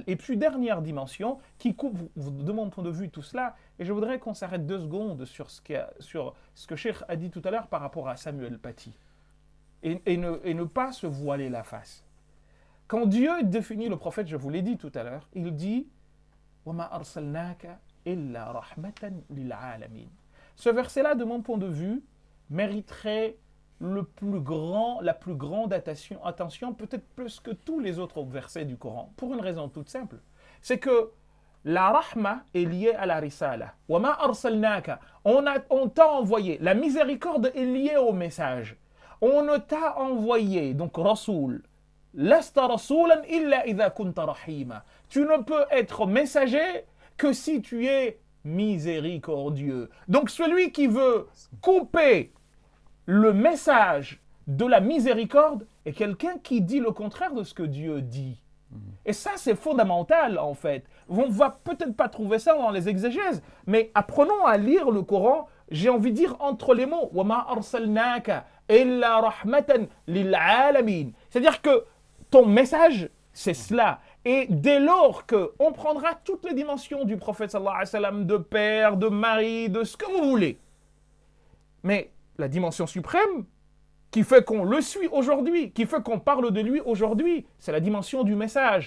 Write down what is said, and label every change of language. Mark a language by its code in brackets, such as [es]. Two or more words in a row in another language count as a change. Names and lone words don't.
[fr] Et puis dernière dimension, qui coupe de mon point de vue tout cela, et je voudrais qu'on s'arrête 2 secondes sur ce que Cheikh a dit tout à l'heure par rapport à Samuel Paty, et ne pas se voiler la face. Quand Dieu définit le prophète, je vous l'ai dit tout à l'heure, il dit « [ar] وما أرسلناك إلا رحمة للعالمين [fr] » Ce verset-là, de mon point de vue, mériterait la plus grande attention, peut-être plus que tous les autres versets du Coran, pour une raison toute simple. C'est que la rahma est liée à la risala. « [ar] وما أرسلناك [fr] » on t'a envoyé. La miséricorde est liée au message. On ne t'a envoyé, donc Rasoul, [ar] لست رسولا إلا إذا كنت رحيما. [fr] Tu ne peux être messager que si tu es miséricordieux. Donc celui qui veut couper le message de la miséricorde est quelqu'un qui dit le contraire de ce que Dieu dit. Et ça, c'est fondamental, en fait. On ne va peut-être pas trouver ça dans les exégèses, mais apprenons à lire le Coran, j'ai envie de dire entre les mots. [ar] وَمَا أَرْسَلْنَاكَ إِلَّا رَحْمَةً لِلْعَالَمِينَ. [fr] C'est-à-dire que ton message, c'est cela. Et dès lors qu'on prendra toutes les dimensions du prophète, [ar] صلى الله عليه وسلم, [fr] de père, de mari, de ce que vous voulez, mais la dimension suprême, qui fait qu'on le suit aujourd'hui, qui fait qu'on parle de lui aujourd'hui, c'est la dimension du message.